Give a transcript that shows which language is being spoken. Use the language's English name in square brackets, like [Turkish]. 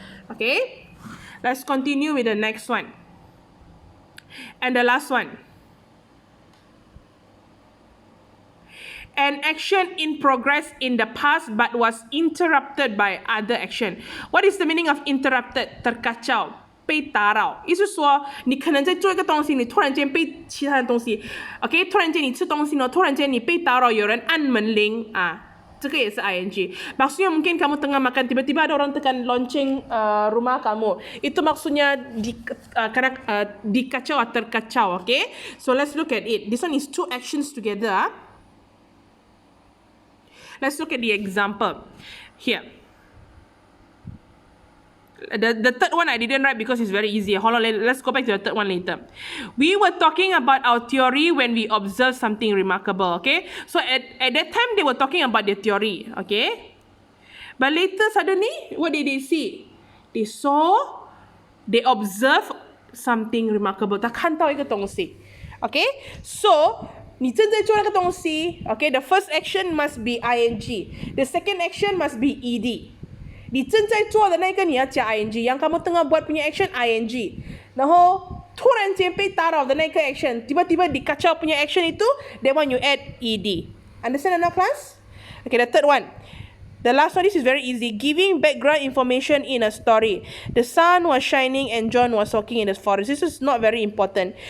[English] Okay, let's continue with the next one. And the last one. An action in progress in the past but was interrupted by other action. What is the meaning of interrupted? [Malay] terkacau, [Chinese] 被打扰。意思说，你可能在做一个东西，你突然间被其他的东西 ，OK， 突然间你吃东西呢，突然间你被打扰，有人按门铃啊。这个也是 ing. [Malay] Maksudnya mungkin kamu tengah makan, tiba-tiba ada orang tekan lonceng rumah kamu. Itu maksudnya dikacau atau terkacau. [English] Okay? So let's look at it. This one is 2 actions together. Let's look at the example here. The third one I didn't write because it's very easy. Hold on, let's go back to the third one later. We were talking about our theory when we observed something remarkable, okay? So at that time, they were talking about their theory, okay? But later suddenly, what did they see? They saw, they observed something remarkable. [Chinese] 他看到一个东西。 [English] Okay? So, [Chinese] 你正在做那个东西 [English] okay, the first action must be ing. The second action must be ed. [Chinese] 你正在做的那个你要加 ing. [Malay] Yang kamu tengah buat punya action, ing. [Chinese] 然后突然间被打扰的那个 [English] action, [Malay] tiba-tiba dikacau punya action itu, [English] that one you add ed. Understand now, class? Okay, the third one. The last one, this is very easy. Giving background information in a story. The sun was shining and John was walking in the forest. This is not very important.